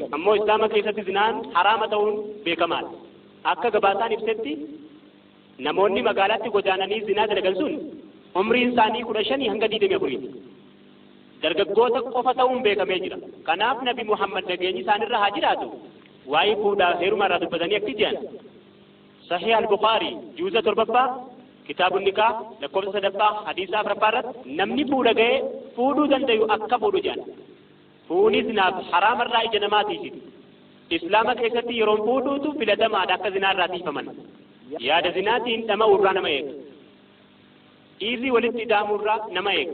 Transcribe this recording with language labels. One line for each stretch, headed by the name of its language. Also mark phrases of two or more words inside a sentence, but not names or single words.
Oromo: Ammoo Islaama keessatti zinaan haraama ta'uun beekamaadha. Akka gabaasaan ibsetti namoonni magaalaatti godaananii zinaa dalagan sun umriin isaanii 15 hanga 24. Dargaggoota qofa ta'uun beekamee jira. Kanaaf Nabi Muhammad nageenyi isaanirra haa jiraatu waa'ee fuudhaa heerumaa irraa dubbatanii akka jedhan Sahih al-Bukhari juuza 7ffaa kitaabun nikaa lakkoofsa 3ffaa hadiisa 4ffaa irratti namni fuudha ga'ee fuudhuu danda'u akka fuudhu jedhan. Fuuni zinaaf haraamarraa ija namaatiif. Islaama keessatti yeroon fuudhuutu filatamaadha akka zinaarraa tiifaman. Yaada zinaatiin dhama'uurraa nama eega. Dhiirri walitti hidhamuurraa nama eega.